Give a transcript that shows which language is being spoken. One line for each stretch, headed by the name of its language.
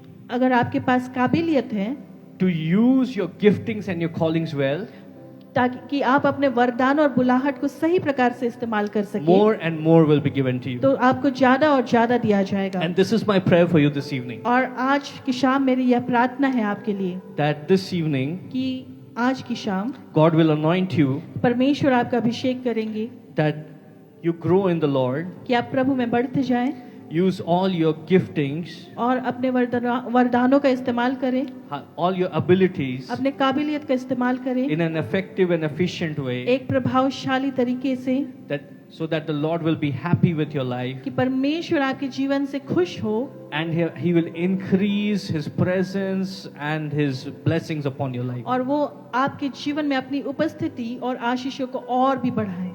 Hindi: अगर आपके पास काबिलियत है
English: to use your giftings and your callings well,
Hindi: ताकि कि आप अपने वरदान और बुलाहट को सही प्रकार से इस्तेमाल कर सकें,
English: more and more will be given to you.
Hindi: तो आपको ज्यादा और ज्यादा दिया जाएगा।
English: And this is my prayer for you this evening,
Hindi: और आज की शाम मेरी यह प्रार्थना है आपके लिए
English: that this evening
Hindi: कि आज की शाम
English: God will anoint you,
Hindi: परमेश्वर आपका अभिषेक करेंगे,
English: that you grow in the Lord,
Hindi: कि आप प्रभु में बढ़ते जाएं
English: use all your giftings,
Hindi: और अपने वरदानों का इस्तेमाल करें,
English: all your abilities
Hindi: अपने काबिलियत का इस्तेमाल करें
English: in an effective and efficient way,
Hindi: एक प्रभावशाली तरीके से,
English: that so that the Lord will be happy with your life,
Hindi: कि परमेश्वर आपके जीवन से खुश हो
English: and he will increase his presence and his blessings upon your life,
Hindi: और वो आपके जीवन में अपनी उपस्थिति और आशीषों को और भी बढ़ाए,